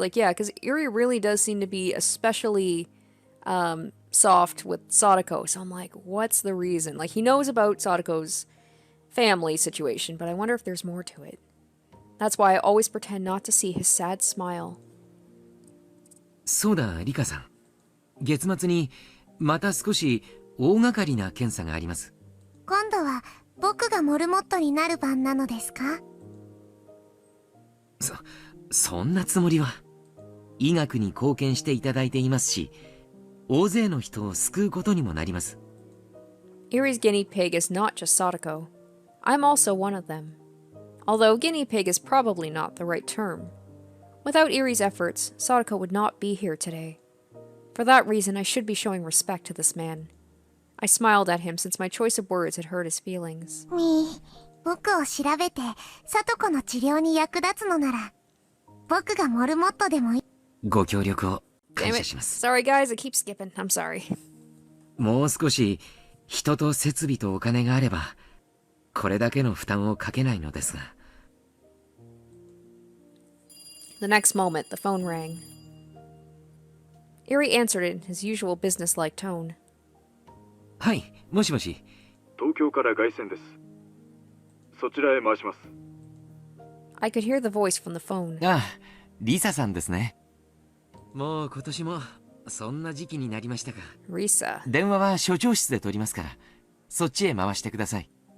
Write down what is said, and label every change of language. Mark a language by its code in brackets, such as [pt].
[en] Like, yeah, because Erie really does seem to be especially soft with Sadako, so I'm like, what's the reason? Like, he knows about Sadako's family situation, but I wonder if there's more to it. That's why I always pretend not to see his sad smile. [ja] そうだ、リカさん。月末にまた少し大掛かりな検査があります。今度は僕がモルモットになる番なのですか？そんなつもりは。医学に貢献していただいていますし、大勢の人を救うことにもなります。 [en] Erie's guinea pig is not just Sadako. I'm also one of them. Although guinea pig is probably not the right term. Without Erie's efforts, Sadako would not be here today. For that reason, I should be showing respect to this man. I smiled at him since my choice of words had hurt his feelings. [ja] 僕を調べて聡子の治療に役立つのなら僕がモルモットでもいい。ご協力を [en] Damn [ja] 感 [en] it. [ja] 謝します。 [en] Sorry guys, I keep skipping. I'm sorry. [ja] もう少し人と設備とお金があればこれだけの負担をかけないのですが。 [en] The next moment, the phone rang. Erie answered it in his usual business-like tone. [ja] はい、もしもし。東京から外線です。そちらへ回します。 [en] I could hear the voice from the phone. [ja] ああ、リサさんですね。もう今年もそんな時期になりましたか。 [en] Risa. [ja] 電話は所長室で取りますから、そっちへ回してください。